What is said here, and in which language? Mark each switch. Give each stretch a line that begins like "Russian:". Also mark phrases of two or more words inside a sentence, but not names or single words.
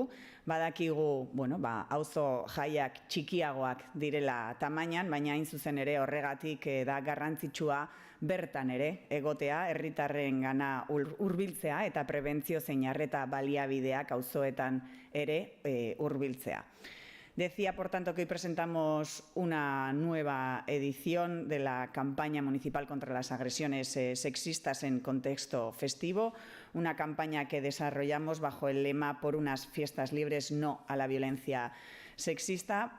Basque: Badakigu, auzo jaiak txikiagoak direla tamainan, baina hain zuzen ere horregatik da garrantzitsua bertan ere egotea, herritarrengana hurbiltzea eta prebentzio zein arreta baliabideak auzoetan ere hurbiltzea.
Spanish: Decía, por tanto, que hoy presentamos una nueva edición de la campaña municipal contra las agresiones sexistas en contexto festivo, una campaña que desarrollamos bajo el lema "Por unas fiestas libres, no a la violencia sexista".